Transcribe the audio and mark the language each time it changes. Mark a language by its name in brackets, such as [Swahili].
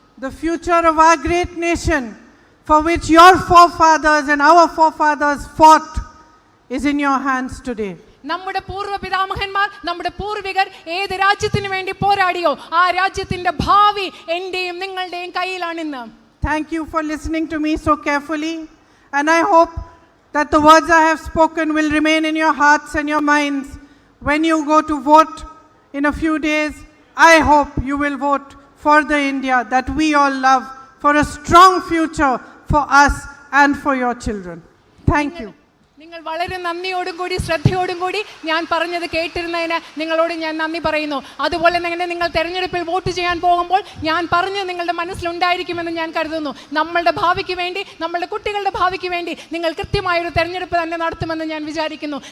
[English] The future of our great nation, for which your forefathers and our forefathers fought, is in your hands today. [Malayalam] നമ്മുടെ പൂർവ്വപിതാമഹന്മാർ, നമ്മുടെ പൂർവികർ ഏത് രാജ്യത്തിന് വേണ്ടി പോരാടിയോ ആ രാജ്യത്തിന്റെ ഭാവി എന്റെയും നിങ്ങളുടെയും കയ്യിലാണിന്ന്. [English] Thank you for listening to me so carefully, and I hope that the words I have spoken will remain in your hearts and your minds when you go to vote in a few days. I hope you will vote for the India that we all love, for a strong future for us and for your children. Thank you. [Malayalam] നിങ്ങൾ വളരെ നന്ദിയോടും കൂടി ശ്രദ്ധയോടും കൂടി ഞാൻ പറഞ്ഞത് കേട്ടിരുന്നതിന് നിങ്ങളോട് ഞാൻ നന്ദി പറയുന്നു. അതുപോലെ തന്നെ നിങ്ങൾ തെരഞ്ഞെടുപ്പിൽ വോട്ട് ചെയ്യാൻ പോകുമ്പോൾ ഞാൻ പറഞ്ഞത് നിങ്ങളുടെ മനസ്സിലുണ്ടായിരിക്കുമെന്ന് ഞാൻ കരുതുന്നു. നമ്മളുടെ ഭാവിക്ക് വേണ്ടി, നമ്മളുടെ കുട്ടികളുടെ ഭാവിക്ക് വേണ്ടി നിങ്ങൾ കൃത്യമായൊരു തെരഞ്ഞെടുപ്പ് തന്നെ നടത്തുമെന്ന് ഞാൻ വിചാരിക്കുന്നു.